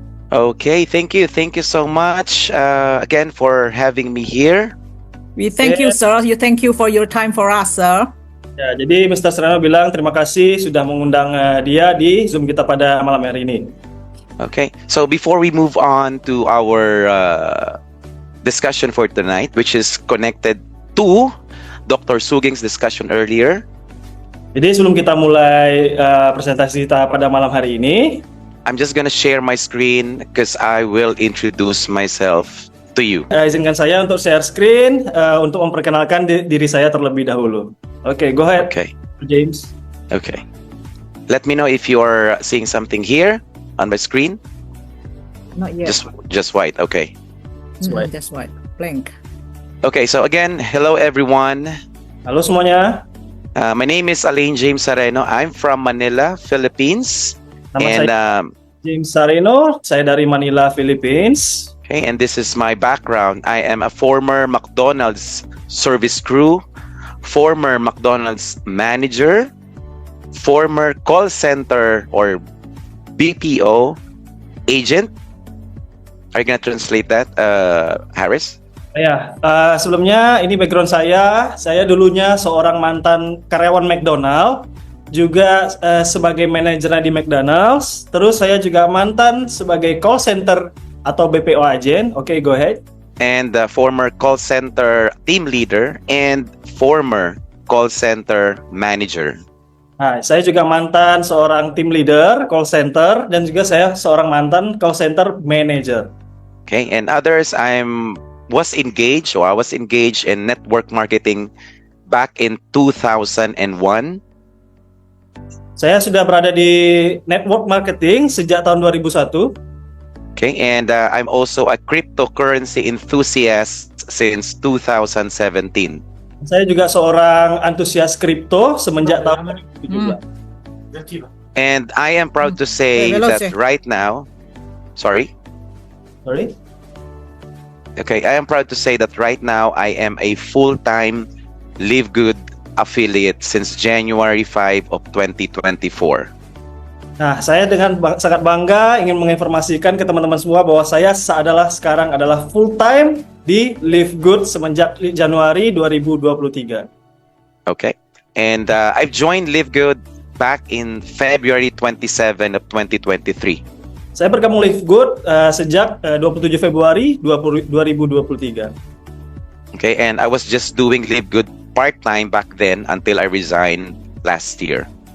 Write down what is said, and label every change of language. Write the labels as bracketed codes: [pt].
[en] Okay, thank you so much again for having me here. We thank you, sir. Thank you for your time for us, sir. [id] Ya, jadi Mr. Sereno bilang terima kasih sudah mengundang dia di Zoom kita pada malam hari ini. [en] Okay, so before we move on to our discussion for tonight, which is connected to Dr. Sugeng's discussion earlier. [id] Jadi sebelum kita mulai presentasi kita pada malam hari ini, [en] I'm just gonna share my screen because I will introduce myself to you. [id] Izinkan saya untuk share screen untuk memperkenalkan diri saya terlebih dahulu. [en] Okay, go ahead. Okay. James. Okay. Let me know if you're seeing something here on my screen. Not yet. Just white. Okay. Just white. Just white. Blank. Okay, so again, hello everyone. [id] Halo semuanya. [en] My name is Alain James Sareno. I'm from Manila, Philippines. [id] Nama [en] And [id] saya James Sareno. Saya dari Manila, Philippines. [en] okay, and this is my background. I am a former McDonald's service crew, former McDonald's manager, former call center or BPO agent. Are you gonna translate that, Harris? [id] Ya, sebelumnya ini background saya. Saya dulunya seorang mantan karyawan McDonald, juga sebagai manajer di McDonald's. Terus saya juga mantan sebagai call center atau BPO agent. Oke, [en] go ahead. And former call center team leader and former call center manager. [id] Nah, saya juga mantan seorang team leader call center dan juga saya seorang mantan call center manager. [en] Okay, and others, I was engaged in network marketing back in 2001. [id] Saya sudah berada di network marketing sejak tahun 2001. [en] Okay, and I'm also a cryptocurrency enthusiast since 2017. [id] Saya juga seorang antusias kripto semenjak tahun 2017. [en] And I am proud to say Veloce. that right now, sorry. Sorry. Okay, I am proud to say that right now I am a full-time Live Good affiliate since January 5 of 2024. [id] Nah, saya dengan sangat bangga ingin menginformasikan ke teman-teman semua bahwa saya sekarang adalah full time di Live Good semenjak Januari 2023. [en] Okay, and I've joined Live Good back in February 27 of 2023. [id] Saya bergabung Live Good sejak 27 Februari 2023. [en] Okay, and I was just doing Live Good part-time back then until I resigned last year.